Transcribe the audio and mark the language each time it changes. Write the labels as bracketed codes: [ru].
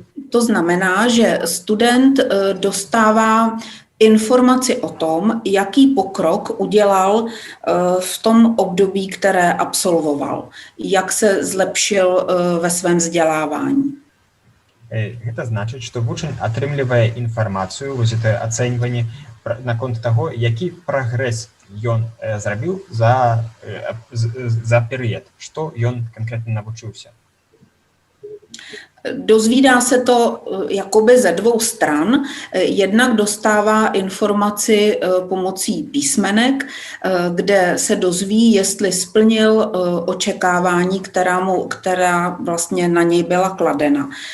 [cs] To znamená, že student dostává informaci o tom, jaký pokrok udělal v tom období, které absolvoval, jak se zlepšil ve svém vzdělávání. [be] Гэта значыць, што вучань атрымлівае інфармацыю, вось гэта ацэньванне наконт таго, які прагрэс ён зрабіў за перыяд, што ён канкрэтна навучыўся. [cs] Dozvídá se to jakoby ze dvou stran. Jednak dostává informaci pomocí písmenek, kde se dozví, jestli splnil očekávání, která vlastně na něj byla kladena.